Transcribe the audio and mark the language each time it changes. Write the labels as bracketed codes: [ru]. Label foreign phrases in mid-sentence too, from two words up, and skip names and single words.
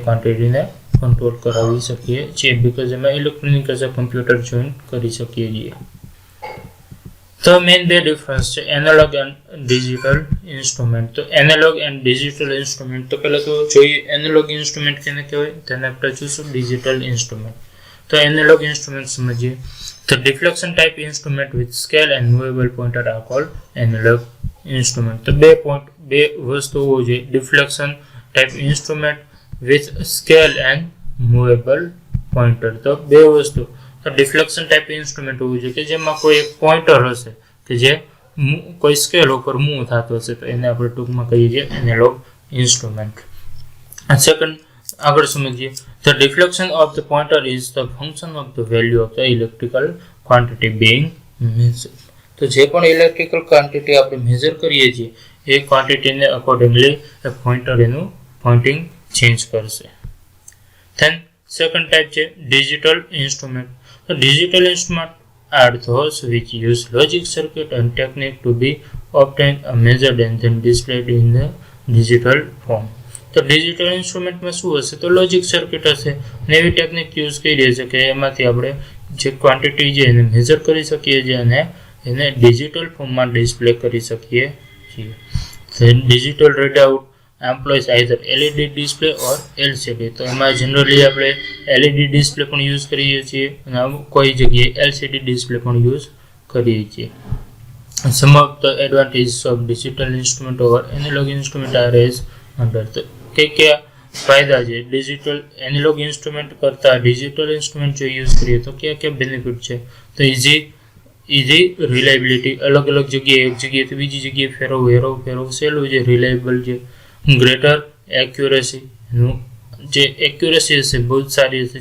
[gu] ક્વોન્ટિટીને કંટ્રોલ કરાવી શકીએ છીએ બીકોઝ એમાં [en] electronic as a computer join [gu] કરી શકીએ છીએ. [en] તો main 2 difference છે analog and digital instrument. [gu] તો [en] analog and digital instrument. [gu] તો પહેલાં તો જોઈએ [en] analog instrument [gu] કેને કહેવાય, તેને આપણે જોઈશું [en] digital instrument. [gu] તો [en] analog instrument [gu] સમજીએ. [en] The deflection type instrument with scale and movable pointer are called analog instrument. [gu] તો બે વસ્તુ હોવી જોઈએ. [en] deflection type instrument with scale and movable pointer. [gu] તો બે વસ્તુ. તો [en] deflection type instrument [gu] હોવું જોઈએ કે જેમાં કોઈ એક પોઇન્ટર હશે કે જે કોઈ સ્કેલ ઉપર મૂવ થતો હશે, તો એને આપણે ટૂંકમાં કહીએ છીએ [en] analog instrument. [gu] સેકન્ડ આગળ સમજીએ. [en] The deflection of the pointer is the function of the value of the electrical quantity being measured. [gu] તો જે પણ [en] electrical quantity [gu] આપણે મેઝર કરીએ છીએ એ ક્વોન્ટિટીને અકોર્ડિંગલી એ પોઇન્ટર એનું [en] pointing change [gu] કરશે. [en] then second type છે digital instrument. તો digital instrument are those which use logic circuit and technique to be obtained, measured and then displayed in the digital form. [gu] તો ડિજિટલ ઇન્સ્ટ્રુમેન્ટમાં શું હશે, તો [en] logic circuit [gu] હશે અને એવી [en] technique use [gu] કરી છે કે એમાંથી આપણે જે ક્વોન્ટિટી છે એને મેઝર કરી શકીએ છીએ અને એને ડિજિટલ ફોર્મમાં ડિસ્પ્લે કરી શકીએ છીએ. [en] digital readout employs either LED display or LCD. [gu] તો એમાં જનરલી આપણે [en] LED display [gu] પણ યુઝ કરીએ છીએ અને કોઈ જગ્યાએ [en] LCD display [gu] પણ યુઝ કરીએ છીએ. [en] Some of the advantages of digital instrument over analog instrument are as under. [gu] તો કે ફાયદા છે [en] digital analog instrument [gu] કરતા [en] digital instrument [gu] જો યુઝ કરીએ તો કયા બેનિફિટ છે? તો [en] easy reliability, [gu] અલગ અલગ જગ્યાએ એક જગ્યાએથી બીજી જગ્યાએ ફેરવવું સહેલું છે, રિલાયબલ છે. [en] greater accuracy, [gu] જે એક્યુરેસી હશે બહુ જ સારી હશે.